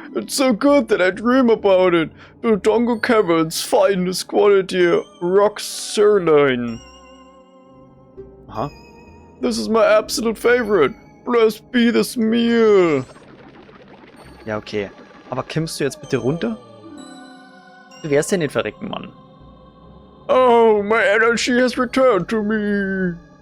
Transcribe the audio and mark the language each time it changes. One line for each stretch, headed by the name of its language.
English: It's so good that I dream about it! The Dongo Caverns finest quality rock sirloin. Aha. This is my absolute favorite! Blessed be this meal!
German: Ja, okay. Aber kommst du jetzt bitte runter? Du wärst ja nicht verrecken, Mann.
English: Oh, my energy has returned to me!